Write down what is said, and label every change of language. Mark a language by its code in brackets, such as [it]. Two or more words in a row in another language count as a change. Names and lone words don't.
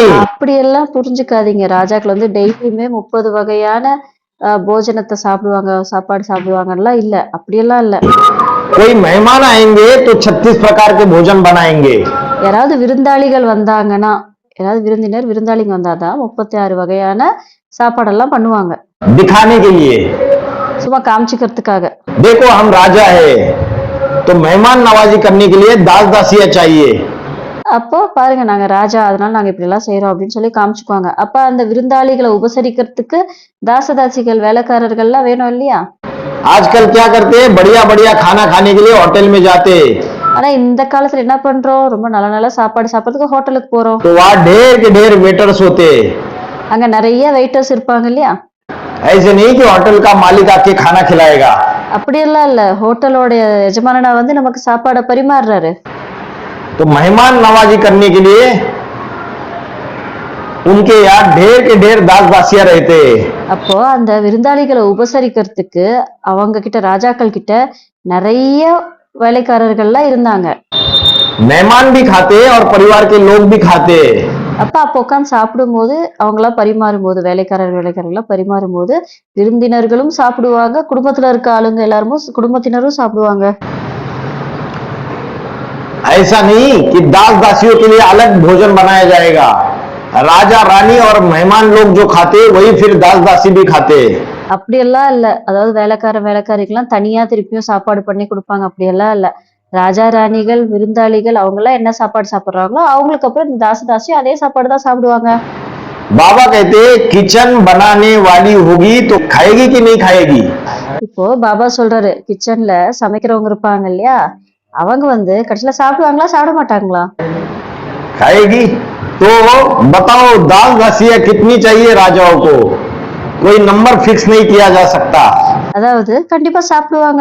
[ta] அப்படியெல்லாம் புரிஞ்சுக்காதீங்க. ராஜாக்கள் வந்து டெய்லியுமே 30 வகையான போஜனத்தை சாப்பிடுவாங்க, சாப்பாடு சாப்பிடுவாங்கலாம் இல்ல, அப்படியெல்லாம் இல்ல. [hi] कोई मेहमान आएंगे तो 36 प्रकार के भोजन बनाएंगे. [ta] யாராவது விருந்தாளிகள் வந்தாங்கன்னா, யாராவது விருந்தாளிங்க வந்தாதான் 36 வகையான சாப்பாடெல்லாம் பண்ணுவாங்க. [hi] दिखाने के लिए, [ta] சும்மா காமிச்சுக்கிறதுக்காக. [hi] देखो हम राजा है तो मेहमान नवाजी करने के लिए दास दासियां चाहिए. [ta] அப்போ பாருங்க நாங்க ராஜா, அதனால நாங்க இப்படி எல்லாம் செய்யறோம் அப்படின்னு சொல்லி காமிச்சுக்குவாங்க. அப்ப அந்த விருந்தாளிகளை உபசரிக்கிறதுக்கு தாசதாசிகள், வேலைக்காரர்கள்லாம் வேணும் இல்லையா? [hi] आजकल क्या करते हैं, बढ़िया बढ़िया खाना खाने के लिए होटल में जाते. [ta] ஆனா இந்த காலத்துல என்ன பண்றோம், ரொம்ப நல்ல நல்ல சாப்பாடு சாப்பிடறதுக்கு ஹோட்டலுக்கு போறோம். [hi] तो वहाँ ढेर के ढेर वेटर्स होते. [ta] அங்க நிறைய வெயிட்டர்ஸ் இருப்பாங்க இல்லையா? [hi] ऐसे नहीं कि होटल का मालिक आके खाना खिलाएगा. [ta] அப்படியெல்லாம் இல்ல, ஹோட்டலோட எஜமானனா வந்து நமக்கு சாப்பாடை பரிமாறுறாரு. [hi] तो मेहमान नवाजी करने के लिए उनके यहाँ ढेर के ढेर दास दासियां रहते. [ta] அப்போ அந்த விருந்தாளிகளை உபசரிக்கிறதுக்கு அவங்க கிட்ட, ராஜாக்கள் கிட்ட நிறைய வேலைக்காரர்கள்லாம் இருந்தாங்க. [hi] मेहमान भी खाते और परिवार के लोग भी खाते. [ta] அப்போ உட்காந்து சாப்பிடும் போது, அவங்களாம் பரிமாறும் போது, வேலைக்காரர்கள்லாம் பரிமாறும் போது விருந்தினர்களும் சாப்பிடுவாங்க, குடும்பத்துல இருக்க ஆளுங்க எல்லாரும் குடும்பத்தினரும் சாப்பிடுவாங்க. [hi] ऐसा नहीं कि दास दासियों के लिए अलग भोजन बनाया जाएगा. राजा रानी और मेहमान लोग जो खाते वही फिर दास दासी भी खाते. [ta] அப்படியெல்லாம் இல்ல. அதாவது வேலைக்காரிக்கெல்லாம் தனியா திருப்பியும் சாப்பாடு பண்ணி கொடுப்பாங்க, அப்படியெல்லாம் இல்ல. ராஜா ராணிகள், விருந்தாளிகள் அவங்க எல்லாம் என்ன சாப்பாடு சாப்பிடுறாங்களோ அவங்களுக்கு அப்புறம் இந்த தாசி அதே சாப்பாடு தான் சாப்பிடுவாங்க. [hi] बाबा कहते किचन बनाने वाली होगी तो खाएगी कि नहीं खाएगी. [ta] இப்போ பாபா சொல்றாரு, கிச்சன்ல சமைக்கிறவங்க இருப்பாங்க இல்லையா, அவங்க வந்து கடைசியில சாப்பிடுவாங்களா, சாப்பிட மாட்டாங்களா? [hi] खाएगी. तो बताओ दास दासियां कितनी चाहिए राजाओं को, कोई [en] number fix [hi] नहीं किया जा सकता. [ta] அதாவது கண்டிப்பா சாப்பிடுவாங்க.